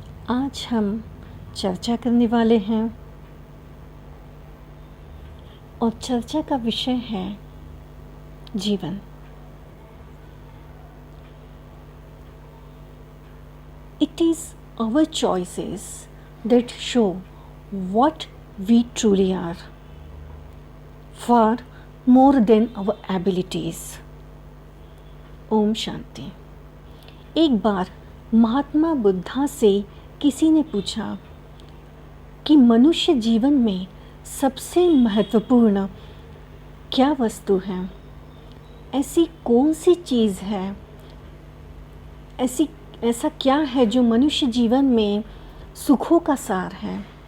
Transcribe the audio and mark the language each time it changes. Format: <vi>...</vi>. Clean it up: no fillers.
<hi>आज हम चर्चा करने वाले हैं और चर्चा का विषय है जीवन।</hi> <en>It is our choices that show what we truly are, far more than our abilities.</en> <hi>Om Shanti. एक बार महात्मा बुद्धा से किसी ने पूछा कि मनुष्य जीवन में सबसे महत्वपूर्ण क्या वस्तु है? ऐसी कौन सी चीज़ है, ऐसा क्या है जो मनुष्य जीवन में सुखों का सार है?</hi>